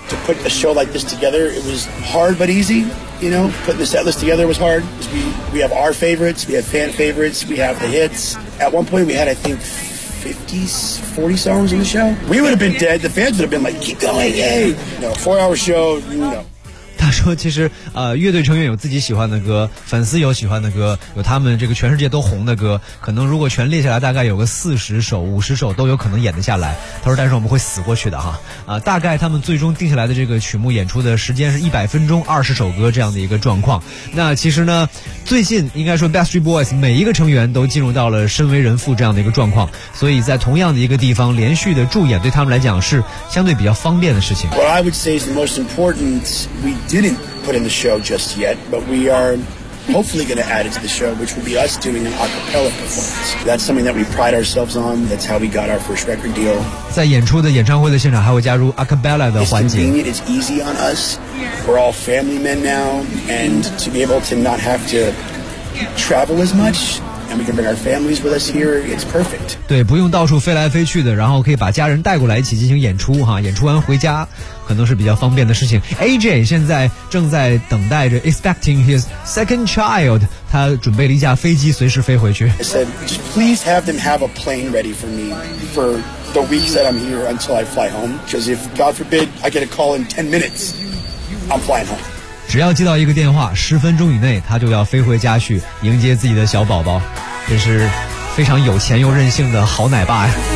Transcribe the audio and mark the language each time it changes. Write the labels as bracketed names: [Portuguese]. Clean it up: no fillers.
[English] To put a show like this together, it was hard but easy. You know, putting the set list together was hard. We have our favorites, we have fan favorites, we have the hits. At one point we had, I think, 40 songs in the show. We would have been dead. The fans would have been like, keep going, yay. No, 4-hour show, you know. [Chinese] 他说其实乐队成员有自己喜欢的歌，粉丝有喜欢的歌，有他们这个全世界都红的歌，可能如果全列下来大概有个40首、50首都有可能演得下来。他说但是我们会死过去的哈。大概他们最终定下来的这个曲目演出的时间是100分钟，20首歌这样的一个状况。那其实呢最近应该说 Backstreet Boys 每一个成员都进入到了身为人父这样的一个状况，所以在同样的一个地方连续的驻演对他们来讲是相对比较方便的事情。 [English] What I would say is the most important didn't put in the show just yet, but we are hopefully going to add it to the show, which will be us doing an acapella performance. That's something that we pride ourselves on. That's how we got our first record deal. [Chinese] 在演出的演唱会的现场还会加入 acapella 的环节。 [English] It's convenient. It's easy on us. We're all family men now, and to be able to not have to travel as much. And we can bring our families with us here. It's perfect. [Chinese] 对，不用到处飞来飞去的，然后可以把家人带过来一起进行演出哈。演出完回家，可能是比较方便的事情。 AJ 现在正在等待着 ， [English] expecting his second child. [Chinese] 他准备了一架飞机，随时飞回去。 [English] I said, just please have them have a plane ready for me for the weeks that I'm here until I fly home. Because if God forbid I get a call in 10 minutes, I'm flying home. [Chinese] 只要接到一个电话，10分钟以内他就要飞回家去迎接自己的小宝宝，真是非常有钱又任性的好奶爸呀。